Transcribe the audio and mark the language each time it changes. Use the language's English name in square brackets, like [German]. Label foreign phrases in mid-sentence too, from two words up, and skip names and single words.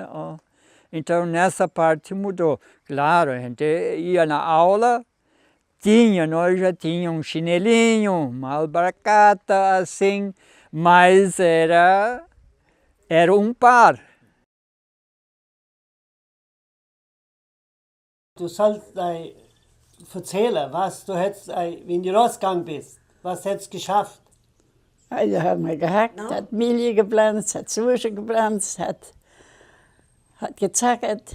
[Portuguese] Então nessa parte mudou. Claro, a gente ia na aula, nós já tínhamos um chinelinho, uma alpargata, assim, mas era um par. [German] Du sollst erzählen, was du jetzt, wenn du rausgegangen bist. Was hättest du geschafft? Also haben wir gehackt, hat Milch gepflanzt, hat Zwiebeln gepflanzt, hat gezackert.